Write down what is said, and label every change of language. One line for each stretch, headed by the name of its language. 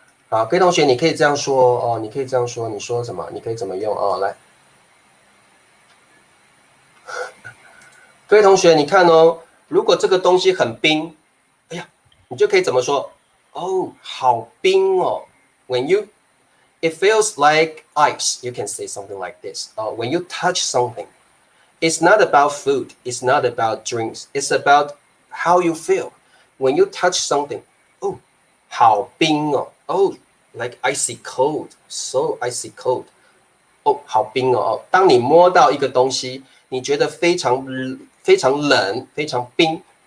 Chinese: 好，各位同学，你可以这样说你可以这样说，你说什么？你可以怎么用来，各位同学，你看如果这个东西很冰，哎呀，你就可以怎么说？好冰哦。
English: It feels like ice. You can say something like this. When you touch something, it's not about food. It's not about drinks. It's about how you feel. When you touch something,
Chinese: 好冰哦。
English: like icy cold. So icy cold.
Chinese: 好冰哦。当你摸到一个东西，你觉得非常冷，非常冰。